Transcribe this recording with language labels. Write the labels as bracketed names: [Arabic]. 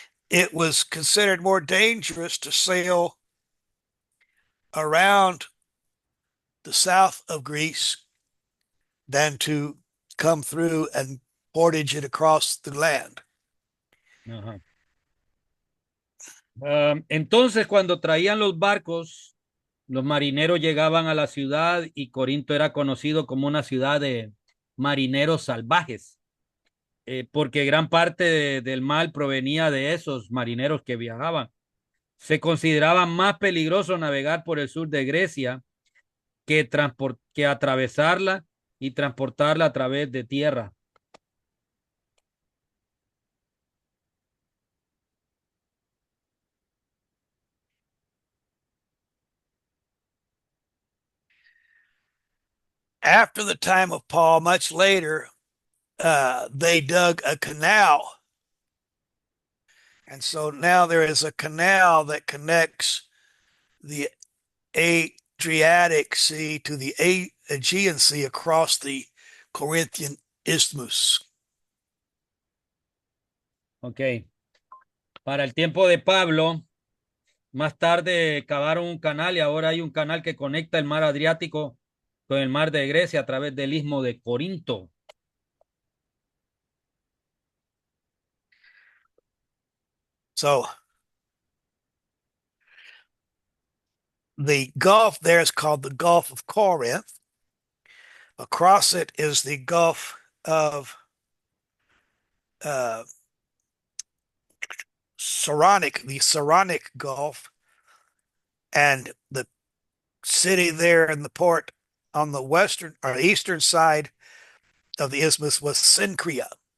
[English] It was considered more dangerous to sail around the south of Greece than to come through and portage it across the land. [Spanish] Ajá. Entonces, cuando traían los barcos, los marineros llegaban a la ciudad y Corinto era conocido como una ciudad de marineros salvajes, porque gran parte del mal provenía de esos marineros que viajaban. Se consideraba más peligroso navegar por el sur de Grecia que atravesarla y transportarla a través de tierra. [English] After the time of Paul, much later, they dug a canal. And so now there is a canal that connects the Adriatic Sea to the Aegean Sea across the Corinthian Isthmus. Ok. [Spanish] Para el tiempo de Pablo, más tarde cavaron un canal y ahora hay un canal que conecta el mar Adriático con el mar de Grecia a través del istmo de Corinto. [English] So the Gulf there is called the Gulf of Corinth. Across it is the Gulf of uh, Saronic, the Saronic Gulf, and the city there in the port on the western or eastern side of the isthmus was Cenchrea.